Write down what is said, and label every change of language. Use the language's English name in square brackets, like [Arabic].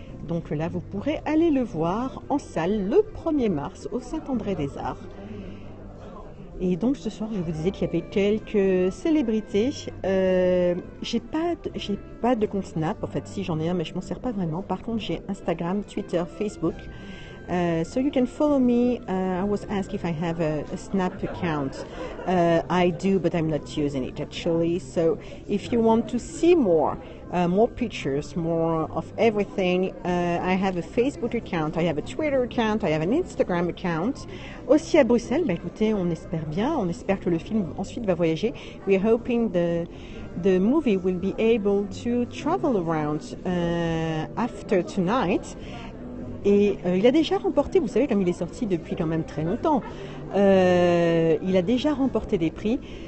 [French] Donc là, vous pourrez aller le voir en salle le 1er mars au Saint-André des Arts. Et donc ce soir, je vous disais qu'il y avait quelques célébrités. J'ai pas de compte Snap, en fait, si j'en ai un, mais je m'en sers pas vraiment. Par contre, j'ai Instagram, Twitter, Facebook. [English] So you can follow me. I was asked if I have a Snap account. I do, but I'm not using it actually. So if you want to see more pictures, more of everything, I have a Facebook account, I have a Twitter account, I have an Instagram account. [French] Aussi à Bruxelles, bah écoutez, on espère que le film ensuite va voyager. [English] We are hoping the movie will be able to travel around after tonight. [French] Et il a déjà remporté, vous savez, comme il est sorti depuis quand même très longtemps, il a déjà remporté des prix.